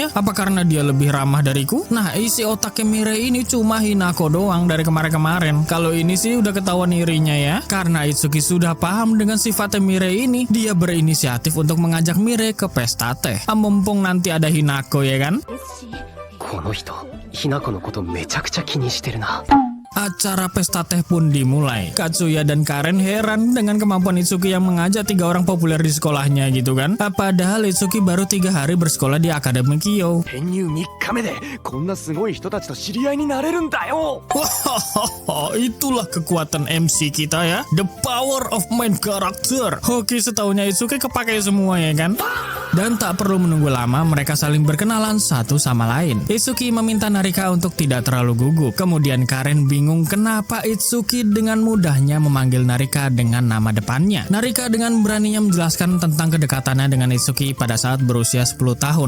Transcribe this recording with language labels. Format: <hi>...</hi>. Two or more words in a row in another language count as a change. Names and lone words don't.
<id>Apa karena dia lebih ramah dariku? Nah, isi otaknya Mirei ini cuma Hinako doang dari kemarin-kemarin. Kalau ini sih udah ketahuan irinya ya. Karena Itsuki sudah paham dengan sifatnya Mirei ini, dia berinisiatif untuk mengajak Mirei ke pesta teh. Mumpung nanti ada Hinako ya kan.</id> <ja>この人、ひなこのことめちゃくちゃ気にしてるな。</ja> <id>Acara pesta teh pun dimulai. Katsuya dan Karen heran dengan kemampuan Itsuki yang mengajak 3 orang populer di sekolahnya gitu kan. Padahal Itsuki baru 3 hari bersekolah di Akademi Kyo.</id> <ja>転入3日目でこんなすごい人たちと知り合いになれるんだよ。</ja> <id>Itulah kekuatan MC kita ya.</id> <en>The power of main character.</en> <id>Hoki setahunya Itsuki kepake semua ya kan. Dan tak perlu menunggu lama, mereka saling berkenalan satu sama lain. Itsuki meminta Narika untuk tidak terlalu gugup. Kemudian Karen bingung kenapa Itsuki dengan mudahnya memanggil Narika dengan nama depannya. Narika dengan beraninya menjelaskan tentang kedekatannya dengan Itsuki pada saat berusia 10 tahun.</id>